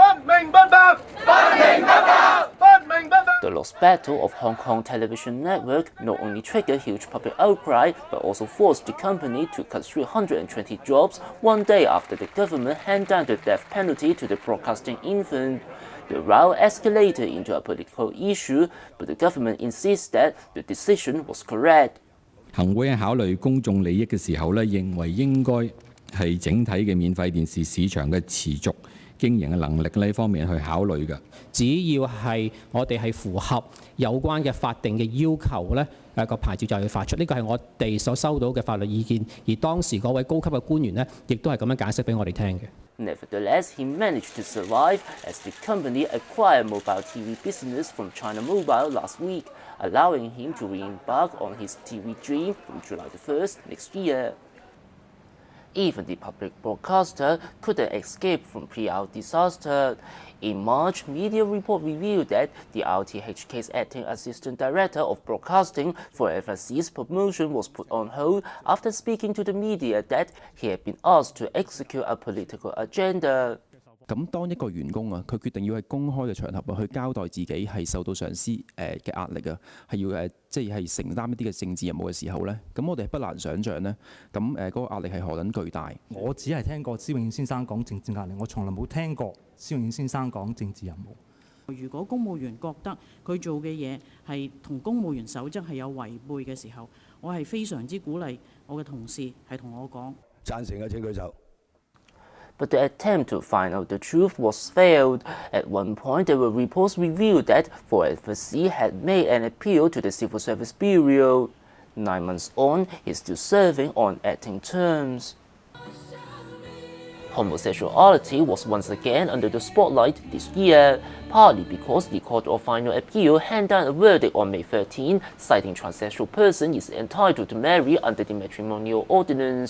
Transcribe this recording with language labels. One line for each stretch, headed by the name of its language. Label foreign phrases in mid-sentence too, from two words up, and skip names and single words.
English: The lost battle of Hong Kong Television Network not only triggered huge public outcry, but also forced the company to cut 320 jobs 1 day after the government handed down the death penalty to the broadcasting infant. The row escalated into a political issue, but the government insists that the decision was correct.
Cantonese: 行會喺考慮公眾利益嘅時候咧，認為應該係整體嘅免費電視市場嘅持續經營嘅能力呢方面去考慮嘅。只要係我哋係符合有關嘅法定嘅要求咧，個牌照就要發出。呢個係我哋所收到嘅法律意見，而當時嗰位高級嘅官員咧，亦都係咁樣解釋俾我哋聽嘅。
English: Nevertheless, he managed to survive as the company acquired mobile TV business from China Mobile last week, allowing him to re-embark on his TV dream from July 1st next year. Even the public broadcaster couldn't escape from PR disaster. In March, media report revealed that the RTHK's acting assistant director of broadcasting for FSC's promotion was put on hold after speaking to the media that he had been asked to execute a political agenda.
Cantonese: 咁當一個員工啊，佢決定要喺公開嘅場合去交代自己係受到上司嘅壓力啊，係要即係承擔一啲嘅政治任務嘅時候咧，咁我哋不難想像咧，咁嗰個壓力係何等巨大。我只係聽過施永遠先生講政治壓力，我從來冇聽過施永遠先生講政治任務。如果公務員覺得佢做嘅嘢係同公務員守則係有違背嘅時候，我係非常之鼓勵我嘅同事係同我講。贊成嘅請舉手。
English: But the attempt to find out the truth was failed. At one point, there were reports revealed that FSC had made an appeal to the Civil Service Bureau. 9 months on, he's still serving on acting terms. Homosexuality was once again under the spotlight this year, partly because the Court of Final Appeal handed down a verdict on May 13, citing transsexual person is entitled to marry under the matrimonial ordinance.